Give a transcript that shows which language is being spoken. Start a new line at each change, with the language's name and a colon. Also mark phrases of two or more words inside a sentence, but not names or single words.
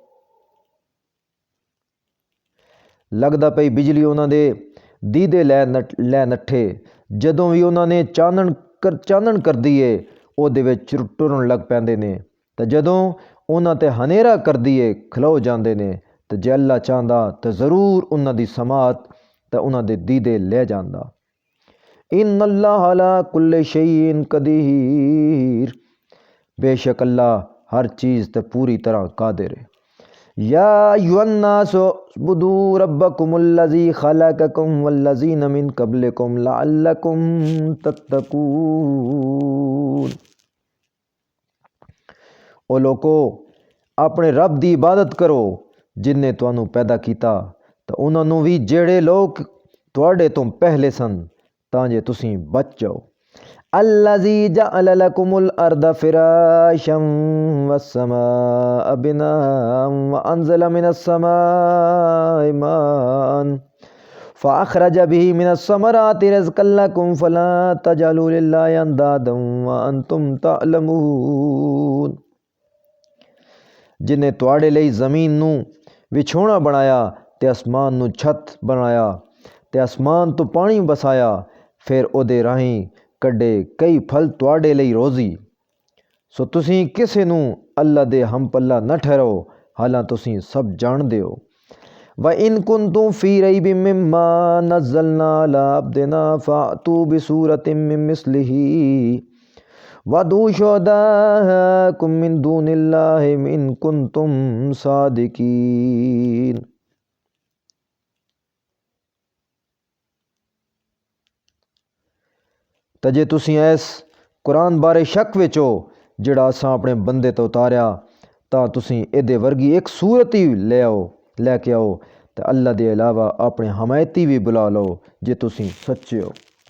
Punjabi: لگدا پئی بجلی انہاں دے دیدے لے نٹھے، جدوں بھی انہاں نے چانن کر دیے او دے وچ ٹرن لگ پیندے نے، تے جدوں انہاں تے ہنیرا کر دیے کھلو جاندے نے، تے جے اللہ چاہندا تے ضرور انہاں دی سماعت تے انہاں دے دیدے لے جاندا۔
Arabic: ان اللہ علی کل شیء قدیر،
Punjabi: بے شک اللہ ہر چیز تے پوری طرح قادر ہے۔
Arabic: یا ایھا الناس اعبدوا ربکم الذی خلقکم والذین من قبلکم لعلکم تتقون۔
Punjabi: او لوکو اپنے رب دی عبادت کرو جن نے تانوں پیدا کیتا تے انہاں نوں بھی جڑے لوگ تواڈے تو پہلے سن تاں جے تسیں بچ جاؤ۔
Arabic: الذی جعل لکم الارض فراشا والسماء بناء وانزل من السماء ماء فاخرج به من الثمرات رزقا لکم فلا تجعلوا للہ اندادا وانتم تعلمون۔
Punjabi: جن نے تواڈے لئی زمین نوں وچھونا بنایا تے آسمان نوں چھت بنایا تے آسمان تو پانی بسایا، پھر او دے راہیں کڈے کئی پھل تواڈے لئی روزی، ਸੋ ਤੁਸੀਂ ਕਿਸੇ ਨੂੰ ਅੱਲਾ ਦੇ ਹਮਪੱਲਾ ਨਾ ਠਹਿਰਾਓ, ਹਾਲਾਂ ਤੁਸੀਂ ਸਭ ਜਾਣਦੇ ਹੋ।
Arabic: وَإِن كُنتُمْ فِي رَيْبٍ مِّمَّا نَزَّلْنَا عَلَىٰ عَبْدِنَا فَأْتُوا بِسُورَةٍ مِّن مِّثْلِهِ وَادْعُوا شُهَدَاءَكُم مِّن دُونِ اللَّهِ إِن كُنتُمْ صَادِقِينَ۔
Punjabi: ਤਾਂ ਜੇ ਤੁਸੀਂ ਇਸ ਕੁਰਾਨ ਬਾਰੇ ਸ਼ੱਕ ਵਿੱਚ ਹੋ ਜਿਹੜਾ ਅਸਾਂ ਆਪਣੇ ਬੰਦੇ ਤੋਂ ਉਤਾਰਿਆ, ਤਾਂ ਤੁਸੀਂ ਇਹਦੇ ਵਰਗੀ ਇੱਕ ਸੂਰਤ ਹੀ ਲੈ ਕੇ ਆਓ ਤੇ ਅੱਲਾ ਦੇ ਇਲਾਵਾ ਆਪਣੇ ਹਮਾਇਤੀ ਵੀ ਬੁਲਾ ਲਓ ਜੇ ਤੁਸੀਂ ਸੱਚੇ ਹੋ۔